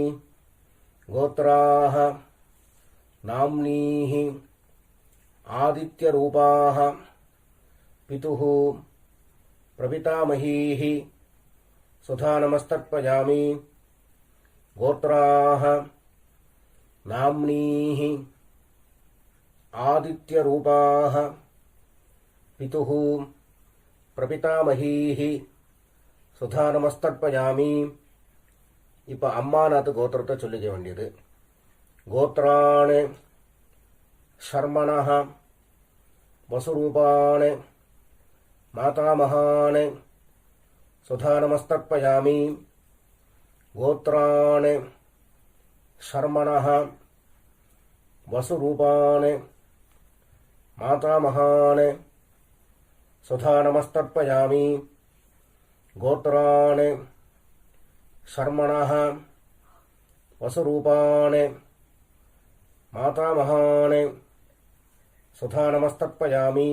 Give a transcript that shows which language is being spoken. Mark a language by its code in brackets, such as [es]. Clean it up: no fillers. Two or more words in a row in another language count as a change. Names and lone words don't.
[sa] गोत्राः नाम्नीः आदित्यरूपाः पितुः प्रपितामहीः सुधा नमस्तर्पयामि. गोत्राः नाम्नीः आदित्यरूपाः पितुः प्रपितामहीः सुधा नमस्तर्पयामि. [ta] இப்போ அம்மாநாத்து கோத்திரத்தை சொல்லிக்க வேண்டியது. [sa] गोत्राणि शर्मणः वसुरूपाणि मातामहानि सुधा नमस्तर्पयामि. गोत्राणि शर्मणः वसुरूपाणि मातामहान् सुधा नमस्तर्पयामि. गोत्रान् शर्मणः वसुरूपान् मातामहान् सुधा नमस्तर्पयामि.